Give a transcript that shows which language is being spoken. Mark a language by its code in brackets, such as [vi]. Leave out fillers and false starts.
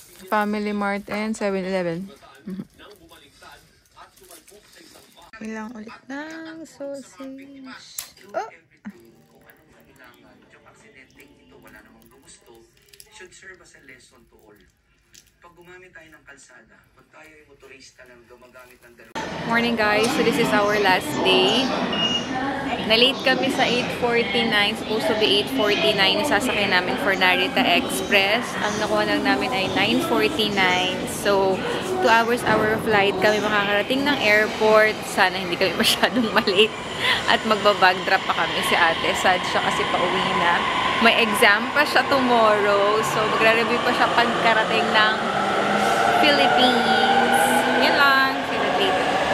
[en] Family Mart and 7-Eleven. [tl] Ilang ulit ng sausage. Oh! [en] Should serve as a lesson to all. [tl] Pag gumamit tayo ng kalsada, pag tayo ay motorista lang gumagamit ng dalawa. [en] Morning guys, so this is our last day. [tl] Na-late kami sa 8:49, [en] supposed to be [tl] 8:49 yung sasakyan namin for Narita Express. Ang nakuha lang namin ay 9:49. So, [en] 2 hours our flight [tl] kami makakarating ng airport. Sana hindi kami masyadong malate. At magbabag drop pa kami si ate. Sad siya kasi pauwi na. May exam pa siya tomorrow. So, magre-review pa siya pagkarating ng Philippines. Yan lang. [en] See you later.